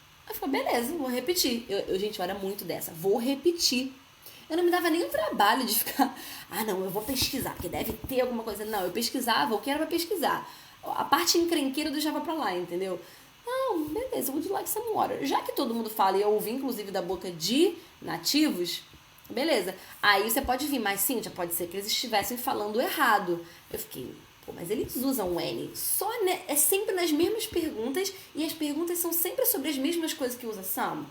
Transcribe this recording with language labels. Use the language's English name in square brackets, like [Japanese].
[Portuguese] Aí ficou, beleza, vou repetir. Gente, eu era muito dessa. Vou repetir. Eu não me dava nem o trabalho de ficar, não, eu vou pesquisar, porque deve ter alguma coisa. Não, eu pesquisava o que era pra pesquisar. A parte encrenqueira eu deixava pra lá, entendeu? Não, beleza, [English] would you like some water? [Portuguese] Já que todo mundo fala, e eu ouvi inclusive da boca de nativos, beleza. Aí você pode vir, mas Cíntia, pode ser que eles estivessem falando errado. Eu fiquei, pô, mas eles usam N. Só, né, é sempre nas mesmas perguntas, e as perguntas são sempre sobre as mesmas coisas que usa some?